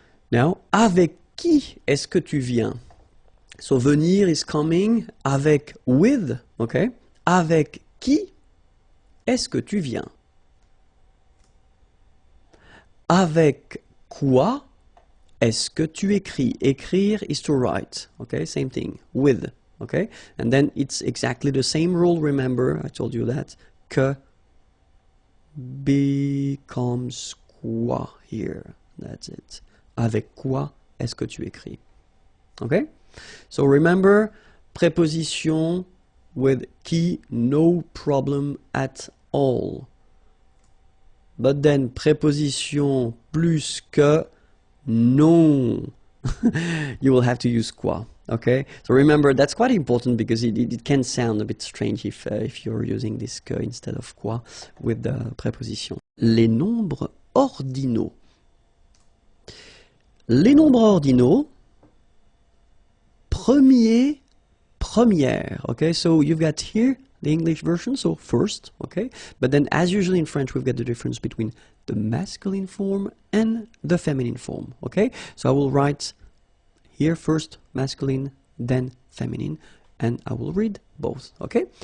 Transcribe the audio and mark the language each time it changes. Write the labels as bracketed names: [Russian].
[French] Now, avec qui est-ce que tu viens? So venir [English] is coming, [French] avec, with, okay? Avec qui est-ce que tu viens? Avec quoi est-ce que tu écris? [English] Écrire is to write, okay? Same thing, with, okay? And then it's exactly the same rule, remember, I told you that, que becomes quoi here. That's it. [French] Avec quoi est-ce que tu écris? [English] Okay? So remember, preposition with qui, no problem at all. But then preposition plus que, non. You will have to use quoi. Okay? So remember, that's quite important because it can sound a bit strange if you're using this [French] que instead of quoi [English] with the preposition. [French] Les nombres ordinaux. Les nombres ordinaux, premier, première. [English] Okay, so you've got here the English version, so first, okay? But then as usually in French, we've got the difference between the masculine form and the feminine form, okay? So I will write here first masculine, then feminine, and I will read both, okay?